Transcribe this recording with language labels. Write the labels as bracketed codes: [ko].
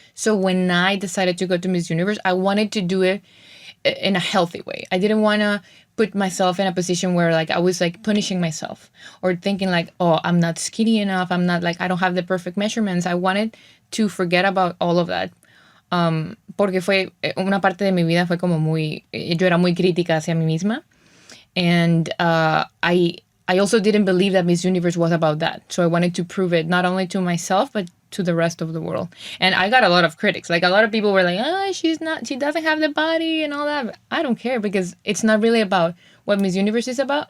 [en] So when I decided to go to Miss Universe, I wanted to do it in a healthy way. I didn't want to put myself in a position where like I was like punishing myself or thinking like, oh, I'm not skinny enough. I'm not like, I don't have the perfect measurements. I wanted to forget about all of that. [es] Porque fue una parte de mi vida fue como yo era muy crítica hacia mí misma. [en] And I also didn't believe that Miss Universe was about that. So I wanted to prove it not only to myself, but to the rest of the world. And I got a lot of critics. Like a lot of people were like, she doesn't have the body and all that. But I don't care because it's not really about what Miss Universe is about.